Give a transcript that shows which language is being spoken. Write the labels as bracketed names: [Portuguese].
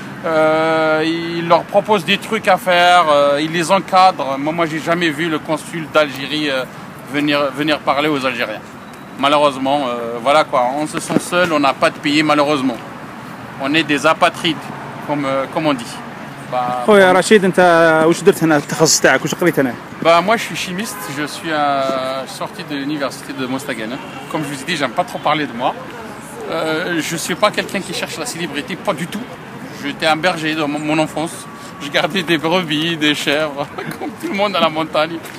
[French] Ils leur proposent des trucs à faire, ils les encadrent. Moi j'ai jamais vu le consul d'Algérie venir parler aux Algériens. Malheureusement, voilà quoi, on se sent seul, on n'a pas de pays malheureusement. On est des apatrides, comme on dit. [Arabic] خويا رشيد انت واش درت هنا التخصص تاعك واش قريت هنا؟ [French] Moi je suis chimiste, je suis sorti de l'université de Mostaganem. Comme je vous ai dit, j'aime pas trop parler de moi. Je suis pas quelqu'un qui cherche la célébrité, pas du tout. J'étais un berger dans mon enfance. Je gardais des brebis, des chèvres, comme tout le monde à la montagne.